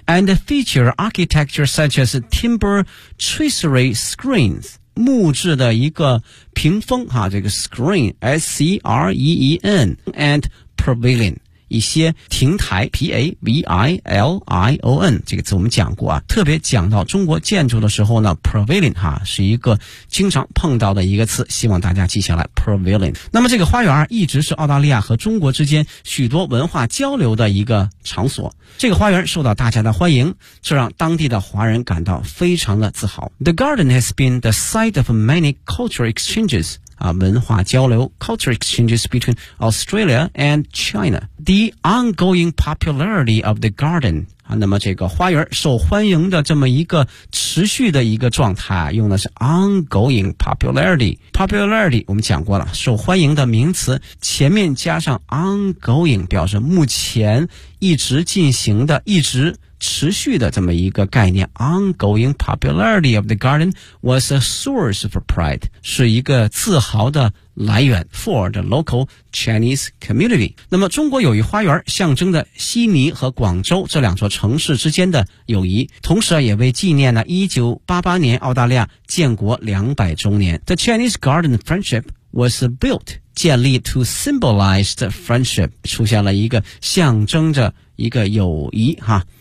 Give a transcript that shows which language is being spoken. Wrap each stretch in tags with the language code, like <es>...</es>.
<en>And feature architecture such as timber tracery screens</en> <zh>木质的一个屏风哈，这个 screen S-C-R-E-E-N and pavilion一些亭台 P-A-V-I-L-I-O-N 这个词我们讲过啊，特别讲到中国建筑的时候呢 Pavilion 哈是一个经常碰到的一个词，希望大家记下来 Pavilion。那么这个花园一直是澳大利亚和中国之间许多文化交流的一个场所，这个花园受到大家的欢迎，这让当地的华人感到非常的自豪。</zh> <en>The garden has been the site of many cultural exchangeswon hua jiao liu, cultural exchanges between Australia and China. The ongoing popularity of the garden,</en> <zh>那么这个花园受欢迎的这么一个持续的一个状态，用的是 ongoing popularity. Popularity, 我们讲过了，受欢迎的名词，前面加上 ongoing, 表示目前一直进行的，一直持续的这么一个概念。</zh> <en>Ongoing popularity of the garden was a source for pride,</en> <zh>是一个自豪的来源</zh> <en>for the local Chinese community.</en> <zh>那么中国友谊花园象征着悉尼和广州这两座城市之间的友谊，同时也为纪念了1988年澳大利亚建国200周年。</zh> <en>The Chinese garden friendship was built, 建立 to symbolize the friendship,</en> <zh>出现了一个象征着一个友谊哈。</zh>